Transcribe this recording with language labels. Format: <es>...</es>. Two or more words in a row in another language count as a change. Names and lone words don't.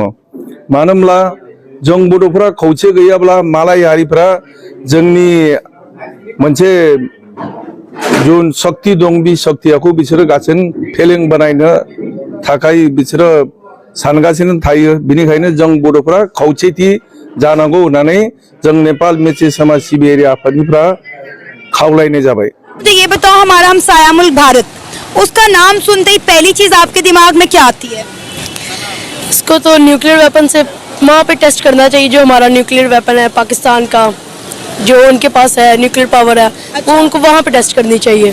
<brx>मानो होनब्ला जों बड'फोरा खौसे गैयाब्ला मालाय हारिफ्रा जोंनि मोनसे जुन शक्ति दं, बे शक्तिखौ बिसोरो गासिन फेलें बानायनो थाखाय बिसोरो सानगासिनो थायो। बिनिखायनो जों बड'फोरा खौसेथि जानांगौ होननानै जों नेपाल मेची समाज सिबियारि आफादनिफ्राय खावलायनाय जाबाय।</brx> <ur>تو یہ بتاؤ، ہمارا ہمسایہ ملک بھارت، اس کا نام سنتے ہی پہلی چیز آپ کے دماغ میں کیا آتی ہے? اس کو تو</ur> <en>nuclear weapon</en> <ur>سے وہاں پہ ٹیسٹ کرنا چاہیے جو ہمارا</ur> <en>nuclear weapon</en> <ur>ہے پاکستان کا، جو ان کے پاس ہے</ur> <en>nuclear power</en> <ur>ہے، وہ ان کو وہاں پہ ٹیسٹ کرنی چاہیے.</ur>